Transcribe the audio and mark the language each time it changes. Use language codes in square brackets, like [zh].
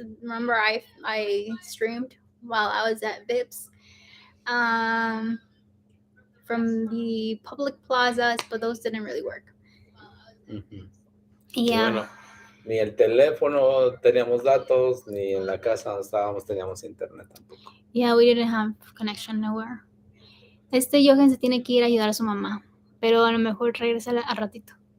[en] Remember, I streamed while I was at Vips, from the public plazas, but those didn't really work. uh-huh. Yeah. [es] Bueno, ni el teléfono teníamos datos, ni en la casa donde estábamos teníamos internet tampoco. [en] Yeah, we didn't have connection nowhere. [es] Johan se tiene que ir a ayudar a su mamá, pero a lo mejor regresa al ratito.